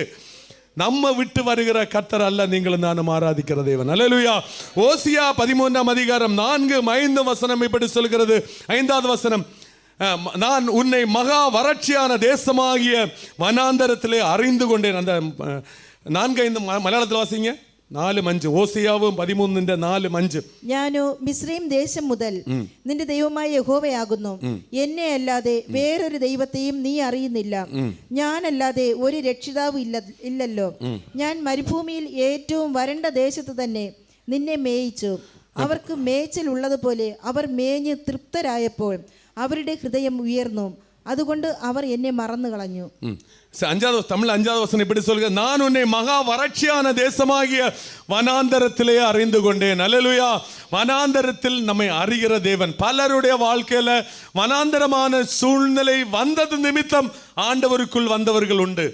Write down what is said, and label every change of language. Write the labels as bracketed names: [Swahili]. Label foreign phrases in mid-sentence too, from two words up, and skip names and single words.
[Tamil] நம்ம விட்டு வருகிற கர்த்தர் அல்ல நீங்களும் நானும் ஆராதிக்கிற தேவன். அல்லேலூயா. ஓசியா 13ஆம் அதிகாரம் 4-5 வசனம் இப்படி சொல்கிறது. 5வது வசனம், நான் உன்னை மகா வறட்சியான தேசமாகிய வனாந்தரத்திலே அறிந்து கொண்டேன். அந்த 4-5 மலையாளத்தில் വാസിங்க. 4-5. [Malayalam] ഓസിയാവും 13:4-5. ഞാനോ മിസ്രൈം ദേശം മുതൽ നിന്റെ ദൈവമായ യഹോവയാകുന്നു. എന്നെ അല്ലാതെ വേറൊരു ദൈവത്തെയും നീ അറിയുന്നില്ല. ഞാനല്ലാതെ ഒരു രക്ഷിതാവ് ഇല്ലല്ലോ. ഞാൻ മരുഭൂമിയിൽ ഏറ്റവും വരണ്ട ദേശത്ത് തന്നെ നിന്നെ മേയിച്ചു. അവർക്ക് മേച്ചൽ ഉള്ളതുപോലെ അവർ മേഞ്ഞ് തൃപ്തരായപ്പോൾ അവരുടെ ഹൃദയം ഉയർന്നു. അതുകൊണ്ട് അവർ എന്നെ മറന്നു കളഞ്ഞു. [Tamil] தமிழ் 5வது வசனம் இப்படி சொல்லுங்க, நான் உன்னை மகா வறட்சியான தேசமாகிய வனாந்தரத்திலே அறிந்து கொண்டேன். அல்லேலூயா. வனாந்தரத்தில் நம்மை அறிகிற தேவன். பலருடைய வாழ்க்கையில வனாந்தரமான சூழ்நிலை வந்தது நிமித்தம் ஆண்டவருக்குள் வந்தவர்கள் உண்டு.